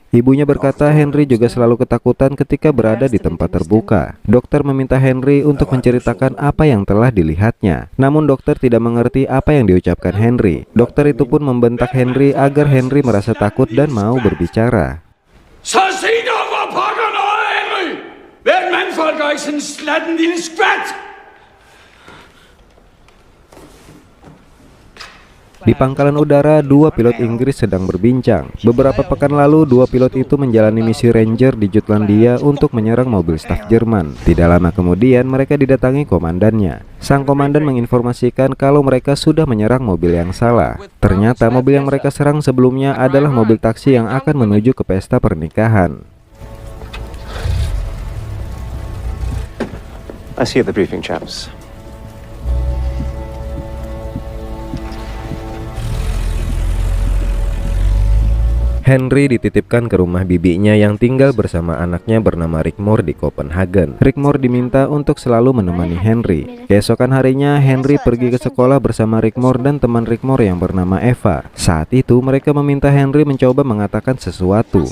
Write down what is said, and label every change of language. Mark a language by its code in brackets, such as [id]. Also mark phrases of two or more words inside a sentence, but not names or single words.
[id] Ibunya berkata Henry juga selalu ketakutan ketika berada di tempat terbuka. Dokter meminta Henry untuk menceritakan apa yang telah dilihatnya. Namun dokter tidak mengerti apa yang diucapkan Henry. Dokter itu pun membentak Henry agar Henry merasa takut dan mau berbicara. [da] Så sig dog, hvor pokker noget, Henry! Hvert mandfolk og ikke sådan slatten lille skvat! [id] Di pangkalan udara, dua pilot Inggris sedang berbincang. Beberapa pekan lalu, dua pilot itu menjalani misi Ranger di Jutlandia untuk menyerang mobil staf Jerman. Tidak lama kemudian, mereka didatangi komandannya. Sang komandan menginformasikan kalau mereka sudah menyerang mobil yang salah. Ternyata mobil yang mereka serang sebelumnya adalah mobil taksi yang akan menuju ke pesta pernikahan. [en] I see you at the briefing, chaps. [id] Henry dititipkan ke rumah bibinya yang tinggal bersama anaknya bernama Rigmor di Copenhagen. Rigmor diminta untuk selalu menemani Henry. Keesokan harinya, Henry pergi ke sekolah bersama Rigmor dan teman Rigmor yang bernama Eva. Saat itu, mereka meminta Henry mencoba mengatakan sesuatu.